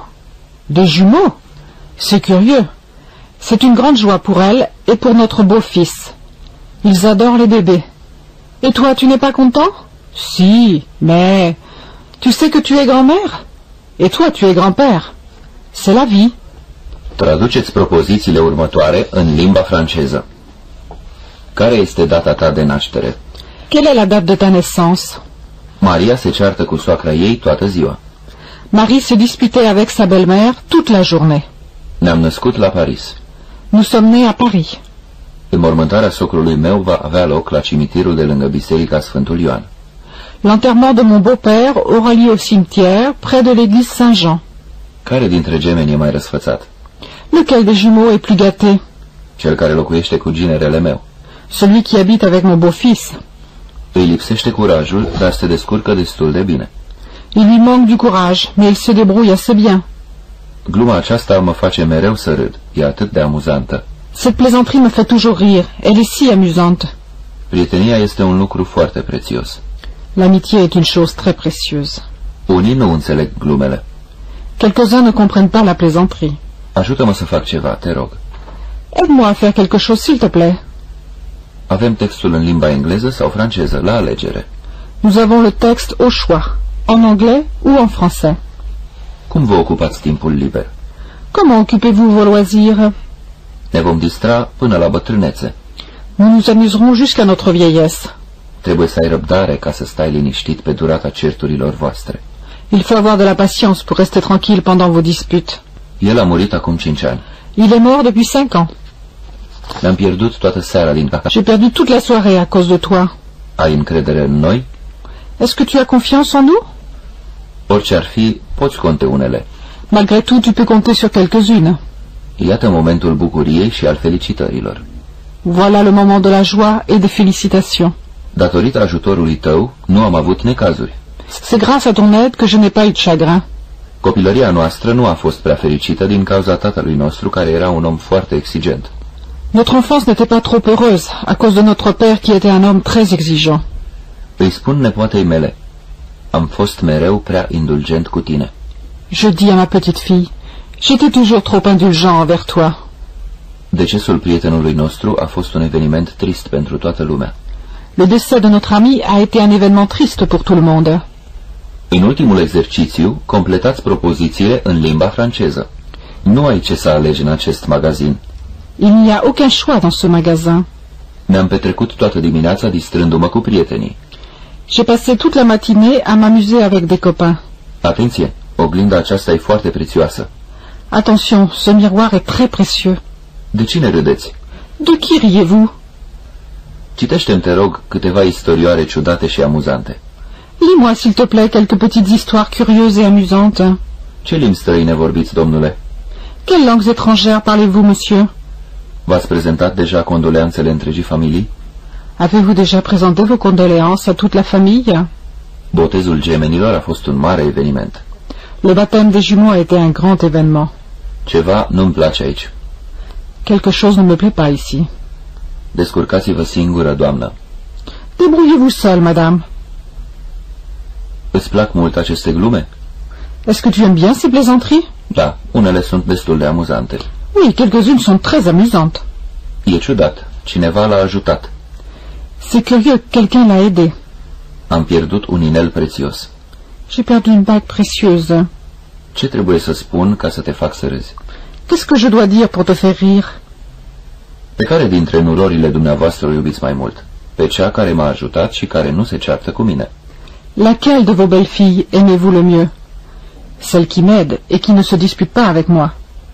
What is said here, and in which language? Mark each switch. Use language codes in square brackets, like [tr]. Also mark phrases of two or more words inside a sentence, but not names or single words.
[fr] Des jumeaux? C'est curieux. C'est une grande joie pour elle et pour notre beau-fils. Ils adorent les bébés. Et toi, tu n'es pas content? Si, mais... Tu sais que tu es grand-mère? Et toi, tu es grand-père. C'est la vie. [ro] Traduceți propozițiile următoare în limba franceză. Care este data ta de naștere? [fr] Quelle est la date de ta naissance? [ro] Maria se ceartă cu soacra ei toată ziua. [fr] Marie se disputait avec sa belle-mère toute la journée. [ro] Ne-am născut la Paris. [fr] Nous sommes nés à Paris. [ro] Înmormântarea socrului meu va avea loc la cimitirul de lângă Biserica Sfântul Ioan. [fr] L'enterrement de mon beau-père aura lieu au cimetière, près de l'église Saint-Jean. [ro] Care dintre gemeni e mai răsfățat? [fr] Lequel des jumeaux est plus gâté? [ro] Cel care locuiește cu ginerele meu. [fr] Celui qui habite avec mon beau-fils. [ro] Îi lipsește curajul, dar se descurcă destul de bine. [fr] Il lui manque du courage, mais il se débrouille assez bien. [ro] Gluma aceasta mă face mereu să râd. E atât de amuzantă. [fr] Cette plaisanterie me fait toujours rire. Elle est si amusante. [ro] Prietenia este un lucru foarte prețios. [fr] L'amitié est une chose très précieuse. [ro] Unii nu înțeleg glumele. [fr] Quelques-uns ne comprennent pas la plaisanterie. [ro] Ajută-mă să fac ceva, te rog. [fr] Aide-moi à faire quelque chose, s'il te plaît. [ro] Avem textul în limba engleză sau franceză, la alegere. [fr] Nous avons le texte au choix, en anglais ou en français. [ro] Cum vă ocupați timpul liber? [fr] Comment occupez-vous vos loisirs? [ro] Ne vom distra până la bătrânețe. [fr] Nous nous amuserons jusqu'à notre vieillesse. [ro] Trebuie să ai răbdare ca să stai liniștit pe durata certurilor voastre. [fr] Il faut avoir de la patience pour rester tranquille pendant vos disputes. [ro] El a murit acum 5 ani. [fr] Il est mort depuis 5 ans. [ro] Ne-am pierdut toată seara din cafea. [fr] J'ai perdu toute la soirée à cause de toi. [ro] Ai încredere în noi? [fr] Est-ce que tu as confiance en nous? [ro] Orice ar fi, poți conte unele. [fr] Malgré tout, tu peux compter sur quelques-unes. [ro] Iată momentul bucuriei și al felicitărilor. [fr] Voilà le moment de la joie et des félicitations. [ro] Datorită ajutorului tău, nu am avut necazuri. [fr] C'est grâce à ton aide que je n'ai pas eu de chagrin. [ro] Copilăria noastră nu a fost prea fericită din cauza tatălui nostru, care era un om foarte exigent. [fr] Notre enfance n'était pas trop heureuse, à cause de notre père qui était un homme très exigeant. [ro] Îi spun nepoatei mele, am fost mereu prea indulgent cu tine. [fr] Je dis à ma petite fille, j'étais toujours trop indulgent envers toi. [ro] Decesul prietenului nostru a fost un eveniment trist pentru toată lumea. [fr] Le décès de notre ami a été un événement triste pour tout le monde. [ro] În ultimul exercițiu, completați propozițiile în limba franceză. Nu ai ce să alegi în acest magazin. [fr] Il n'y a aucun choix dans ce magasin. [ro] Ne-am petrecut toată dimineața distrându-mă cu prietenii. [fr] J'ai passé toute la matinée à m'amuser avec des copains. [ro] Atenție, oglinda aceasta e foarte prețioasă. [fr] Attention, ce miroir est très précieux. [ro] De cine râdeți? [fr] De qui riez-vous? [ro] Citește-mi, te rog, câteva istorioare ciudate și amuzante. [fr] Lis-moi, s'il te plaît, quelques petites histoires curieuses et amusantes. [ro] Ce limbi străine vorbiți, domnule? [fr] Quelles langues étrangères parlez-vous, monsieur? [ro] V-ați prezentat deja condoleanțele întregii familii? [fr] Avez-vous déjà présenté vos condoléances à toute la famille? [ro] Botezul gemenilor a fost un mare eveniment. [fr] Le baptême des jumeaux a été un grand événement. [ro] Ceva nu-mi place aici. [fr] Quelque chose ne me plaît pas ici. [ro] Descurcați-vă singură, doamnă. [fr] Débrouillez-vous seule, madame. [ro] Îți plac mult aceste glume? [fr] Est-ce que tu aimes bien ces plaisanteries? [ro] Da, unele sunt destul de amuzante. [fr] Oui, quelques-unes sont très amusantes. [ro] E ciudat. Cineva l-a ajutat. [fr] C'est curieux, quelqu'un l'a aidé. [ro] Am pierdut un inel prețios. [fr] J'ai perdu une bague précieuse. [ro] Ce trebuie să spun ca să te fac să râzi? [fr] Qu'est-ce que je dois dire pour te faire rire? [ro] Pe care dintre nurorile dumneavoastră o iubiți mai mult? Pe cea care m-a ajutat și care nu se ceartă cu mine. [fr] Laquelle de vos belles filles aimez-vous le mieux? Celle qui m'aide et qui ne se dispute pas avec moi.